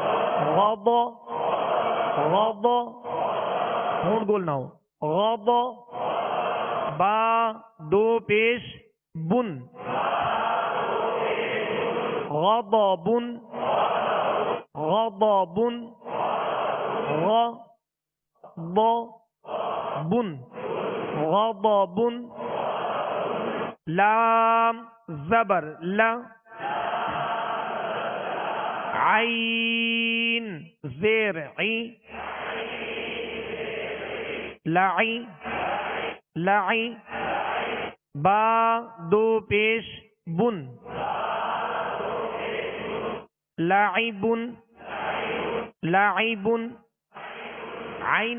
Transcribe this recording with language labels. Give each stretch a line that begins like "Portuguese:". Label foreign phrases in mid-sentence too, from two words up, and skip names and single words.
Urdu: غض غض غض ہونٹ گول نہ ہو، غض با دو پیش بن، غضب غضب غضب غضب لام زبر لا، عین زیر عی، لعی لعی با دو پیش بن، لعب لعب عین